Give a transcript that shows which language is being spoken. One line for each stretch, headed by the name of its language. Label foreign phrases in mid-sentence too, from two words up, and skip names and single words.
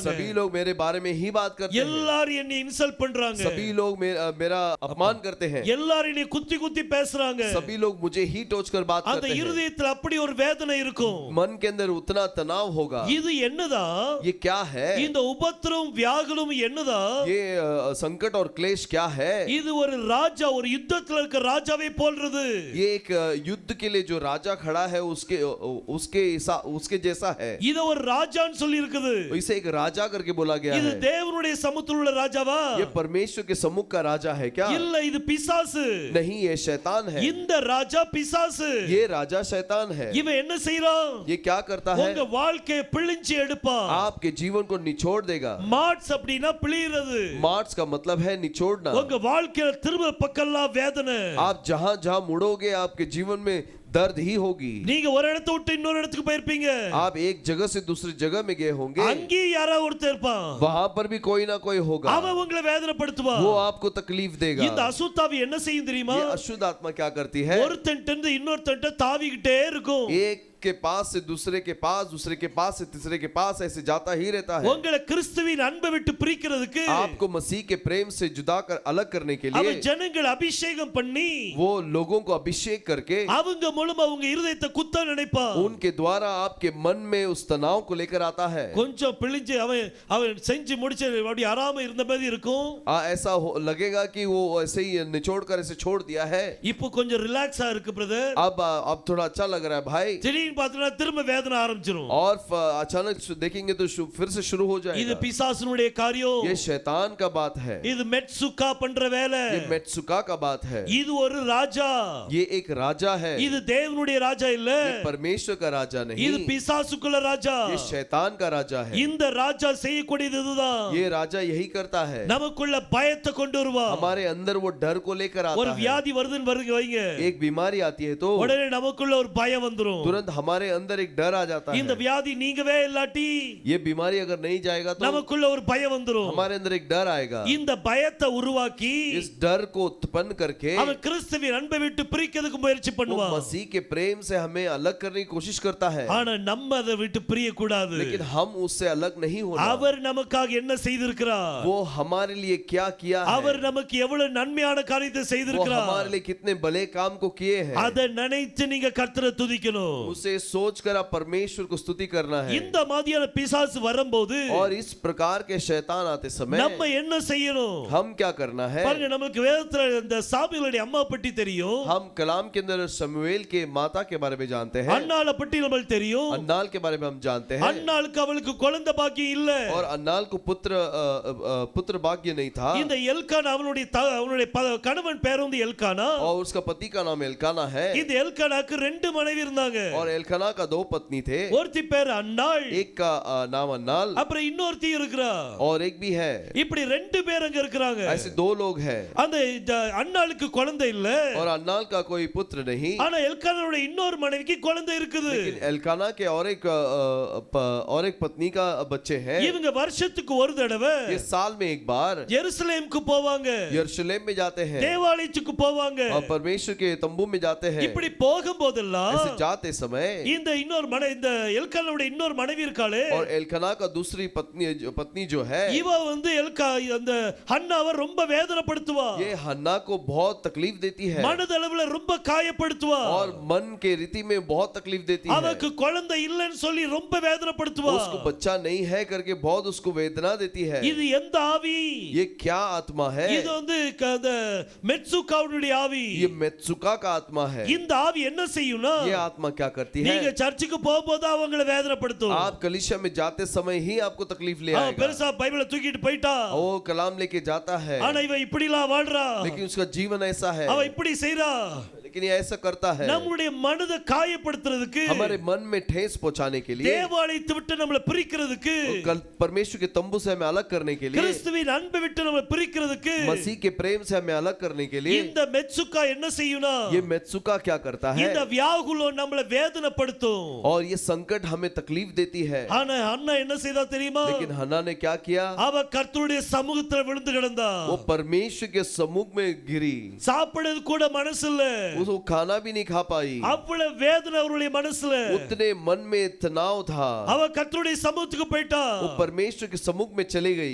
Hindi: सभी लोग मेरे बारे में ही बात करते हैं,
Tamil: எல்லாரும் என்னை இன்சல்ட் பண்றாங்க,
Hindi: सभी लोग मेरा अपमान करते हैं,
Tamil: எல்லாரும் என்னை குத்தி குத்தி பேசுறாங்க.
Hindi: सभी लोग मुझे ही टोच कर बात அந்த करते हैं।
Tamil: இருதயத்துல அப்படி ஒரு வேதனை இருக்கும்.
Hindi: मन के अंदर उतना तनाव होगा।
Tamil: இது என்னதான்?
Hindi: ये क्या है,
Tamil: இந்த உபத்திரம் வியாகுலம் என்னதான்?
Hindi: ये संकट और क्लेश क्या है,
Tamil: இது ஒரு ராஜா, ஒரு யுத்தத்துல இருக்க ராஜாவை போல்றது.
Hindi: ये एक युद्ध के लिए जो राजा खड़ा है उसके जैसा है।
Tamil: இது ஒரு ராஜான்னு சொல்லி இருக்குது.
Hindi: इसे एक राजा करके बोला गया இது है।
Tamil: தேவனுடைய சமூகத்தில் உள்ள ராஜாவா?
Hindi: ये परमेश्वर के सम्मुख का राजा है क्या?
Tamil: இல்ல, இது பிசாசு.
Hindi: नहीं, ये शैतान है।
Tamil: இந்த ராஜா பிசாசு.
Hindi: ये राजा शैतान है।
Tamil: இவன் என்ன செய்றான்?
Hindi: ये क्या करता है,
Tamil: உங்க வாழ்க்கையை பிழிஞ்சு எடுப்பான்.
Hindi: आपके जीवन को निचोड़ देगा।
Tamil: மார்ட்ஸ் அப்படினா பிழிறது.
Hindi: मार्च का मतलब है निचोड़ना।
Tamil: உங்க வாழ்க்கையில திரும்ப பக்கம்லாம் வேதனை.
Hindi: आप जहां जहां मुड़ोगे आपके जीवन में दर्द ही होगी।
Tamil: நீங்க ஒரு இடத்தை விட்டு இன்னொரு இடத்துக்கு போயிருப்பீங்க,
Hindi: आप एक जगह से दूसरी जगह में गए होंगे,
Tamil: அங்கே யாராவது ஒருத்தர் இருப்பான்,
Hindi: वहां पर भी कोई ना कोई होगा,
Tamil: அவன் உங்களை வேதனைப்படுத்துவான்.
Hindi: वो आपको तकलीफ देगा।
Tamil: இந்த அசுத்தாவி என்ன செய்யும் தெரியுமா?
Hindi: ये अशुद्ध आत्मा क्या करती है,
Tamil: ஒருத்தன்ட்ட இருந்து இன்னொருத்தன்ட்ட தாவிக்கிட்டே இருக்கும்.
Hindi: एक के पास से दूसरे के पास, दूसरे के पास से तीसरे के पास ऐसे जाता ही रहता है।
Tamil: உங்களை கிறிஸ்துவின் அன்பை விட்டு பிரிக்கிறதுக்கு
Hindi: आपको मसीह के प्रेम से जुदा कर अलग करने के लिए
Tamil: அவர் ஜனங்கள் அபிஷேகம் பண்ணி
Hindi: वो लोगों को अभिषेक करके
Tamil: அவங்க மூலமா அவங்க இருதயத்தை குத்த நினைப்பான்.
Hindi: उनके द्वारा आपके मन में उस तनाव को लेकर आता है।
Tamil: கொஞ்சம் பிழிஞ்சு அவன் செஞ்சு முடிச்சு அப்படி ஆறாம இருந்த மாதிரி இருக்கும்.
Hindi: ऐसा लगेगा कि वो ऐसे ही निचोड़ कर ऐसे छोड़ दिया है।
Tamil: இப்போ கொஞ்சம் ரிலாக்ஸா இருக்கு பிரதர்.
Hindi: अब थोड़ा अच्छा लग रहा है भाई।
Tamil: திடீர்னு பார்த்தா திரும்ப வேதனை ஆரம்பிச்சிரும்.
Hindi: और अचानक देखेंगे तो फिर से शुरू हो जाएगा।
Tamil: இது பிசாசுனுடைய காரியம்.
Hindi: ये शैतान का बात है।
Tamil: இது மெட்சுகா பண்ற வேலை.
Hindi: ये मेत्सुका का बात है।
Tamil: இது ஒரு ராஜா.
Hindi: ये एक राजा है।
Tamil: இது தேவனுடைய ராஜா இல்ல.
Hindi: ये परमेश्वर का राजा नहीं।
Tamil: இது பிசாசுக்குள்ள ராஜா.
Hindi: ये शैतान का राजा है।
Tamil: இந்த ராஜா செய்யக்கூடியது இதுதான்.
Hindi: ये राजा यही करता है।
Tamil: நமக்குள்ள பயத்தை கொண்டு வருவான்.
Hindi: हमारे अंदर वो डर को लेकर आता ஒரு है।
Tamil: வியாதி வருதுன்னு வைங்க.
Hindi: एक बीमारी आती है तो
Tamil: உடனே நமக்குள்ள ஒரு பயம் வந்துரும்.
Hindi: तुरंत हमारे अंदर एक डर आ जाता है।
Tamil: இந்த வியாதி நீங்கவே இல்லாட்டி
Hindi: ये बीमारी अगर नहीं जाएगा तो
Tamil: நமக்குள்ள ஒரு பயம் வந்துரும்.
Hindi: हमारे अंदर एक डर आएगा।
Tamil: இந்த பயத்தை உருவாக்கி
Hindi: इस डर को उत्पन्न करके
Tamil: அவன் கிறிஸ்துவின் அன்பை விட்டு பிரிக்கிறதுக்கு முயற்சி वो பண்ணுவான்.
Hindi: मसीह के प्रेम से हमें अलग करने की कोशिश करता है।
Tamil: ஆனா நம்ம அதை விட்டு பிரிய கூடாது.
Hindi: लेकिन हम उससे अलग नहीं होना।
Tamil: அவர் நமக்காக என்ன செய்திருக்கிறார்?
Hindi: वो हमारे लिए क्या किया है?
Tamil: அவர் நமக்கு எவ்வளவு நன்மையான காரியத்தை वो செய்திருக்கிறார்?
Hindi: हमारे लिए कितने भले काम को किए हैं।
Tamil: அதை நினைத்து நீங்க கர்த்தரை துதிக்கணும்.
Hindi: उसे सोचकर आप परमेश्वर को स्तुति करना है।
Tamil: இந்த மாதிரியான பிசாசு வரும்போது
Hindi: और इस प्रकार के शैतान आते समय
Tamil: நம்ம என்ன செய்யணும்?
Hindi: हम क्या करना है?
Tamil: பாருங்க, நமக்கு வேதத்துல இந்த சாமுவேலுடைய அம்மா பற்றி தெரியும்.
Hindi: हम कलाम के अंदर शमूएल के माता के बारे में जानते हैं।
Tamil: அன்னாளை பற்றி நமக்கு தெரியும்.
Hindi: अन्नाल के बारे में हम जानते हैं।
Tamil: அன்னாளுக்கு அவளுக்கு குழந்தை பாக்கியம் இல்ல.
Hindi: और अन्नाल को पुत्र भाग्य नहीं था।
Tamil: இந்த எல்கானா அவனுடைய கணவன் பேர் வந்து எல்கானா.
Hindi: और उसका पति का नाम एल्काना है।
Tamil: இந்த எல்கானாக்கு ரெண்டு மனைவி இருந்தாங்க.
Hindi: और एल्काना का 2 पत्नी थे।
Tamil: ஒருத்தி பேர் அன்னாள்,
Hindi: एक का नाम अन्नाल
Tamil: அப்புறம் இன்னொருத்தி இருக்கிறா.
Hindi: और एक भी है।
Tamil: இப்படி ரெண்டு பேர் அங்க இருக்கிறாங்க.
Hindi: ऐसे 2 लोग हैं।
Tamil: அந்த அன்னாளுக்கு குழந்தை இல்ல.
Hindi: और अन्नाल का कोई पुत्र नहीं।
Tamil: ஆனா எல்கானாவுடைய இன்னொரு மனைவிக்கு குழந்தை இருக்குது.
Hindi: लेकिन एल्काना के और एक पत्नी का बच्चे हैं।
Tamil: இவங்க வருஷத்துக்கு ஒரு தடவை
Hindi: ये साल में एक बार
Tamil: எருசலேமுக்கு போவாங்க.
Hindi: यरूशलेम में जाते हैं।
Tamil: தேவாலயத்துக்கு போவாங்க.
Hindi: और परमेश्वर के तंबू में जाते हैं।
Tamil: இப்படி போகும்போதெல்லாம்
Hindi: ऐसे जाते समय
Tamil: இந்த இந்த எல்கானாவுடைய இன்னொரு மனைவி இருக்காளே,
Hindi: और एल्काना का दूसरी पत्नी जो है,
Tamil: இவ வந்து அந்த ஹன்னாவை ரொம்ப வேதனைப்படுத்துவா.
Hindi: ये हन्ना को बहुत तकलीफ देती है।
Tamil: மனதளவுல ரொம்ப காயப்படுத்துவா.
Hindi: और मन के रीति में बहुत तकलीफ देती है।
Tamil: அவக்கு குழந்தை இல்லைன்னு சொல்லி ரொம்ப வேதனைப்படுத்துவா.
Hindi: उसको बच्चा नहीं है करके बहुत उसको वेदना देती है।
Tamil: இது எந்த ஆவி?
Hindi: ये क्या आत्मा है?
Tamil: இது வந்து அந்த மெட்சுகாவுடைய ஆவி.
Hindi: ये मेत्सुका का आत्मा है।
Tamil: இந்த ஆவி என்ன செய்யும்னா,
Hindi: ये आत्मा क्या करती है?
Tamil: நீங்க சர்ச்சுக்கு போகும்போது அவங்களை வேதனைப்படுத்தும்.
Hindi: आप कलीसिया में जाते समय ही आपको तकलीफ ले आएगा।
Tamil: பெருசா பைபிளை தூக்கிட்டு போயிட்டா,
Hindi: वो कलाम लेके जाता है,
Tamil: ஆனா இவ இப்படிலாம் வாழ்றா.
Hindi: लेकिन उसका जीवन ऐसा है।
Tamil: அவ இப்படி செய்றா.
Hindi: लेकिन ये ऐसा करता है
Tamil: நம்முடைய மனதை காயப்படுத்துறதுக்கு,
Hindi: हमारे मन में ठेस पहुंचाने के लिए,
Tamil: தேவாலயத்தை விட்டு நம்மளை பிரிக்கிறதுக்கு,
Hindi: परमेश्वर के तंबू से हमें अलग करने के लिए,
Tamil: கிறிஸ்துவின் அன்பை விட்டு நம்மளை பிரிக்கிறதுக்கு,
Hindi: मसीह के प्रेम से हमें अलग करने के लिए
Tamil: இந்த மெட்சுகா என்ன செய்யும்னா,
Hindi: ये मेत्सुका क्या करता है?
Tamil: இந்த வியாகுலம் நம்மளை வேதனைப்படுத்தும்.
Hindi: और ये संकट हमें तकलीफ देती है।
Tamil: ஆனா அண்ணா என்ன செய்தா தெரியுமா?
Hindi: लेकिन हन्ना ने क्या किया?
Tamil: அவ கர்த்தருடைய சமூகத்துல விழுந்து கிடந்தா.
Hindi: वो परमेश्वर के सम्मुख में गिरी।
Tamil: சாப்பிடுறது கூட மனசு இல்ல.
Hindi: उसको खाना भी नहीं खा पाई।
Tamil: அவ்வளவு வேதனை அவருடைய மனசுல.
Hindi: उतने मन में तनाव था।
Tamil: அவ கர்த்தருடைய சமூகத்துக்கு போயிட்டா.
Hindi: वो परमेश्वर के सम्मुख में चली गई।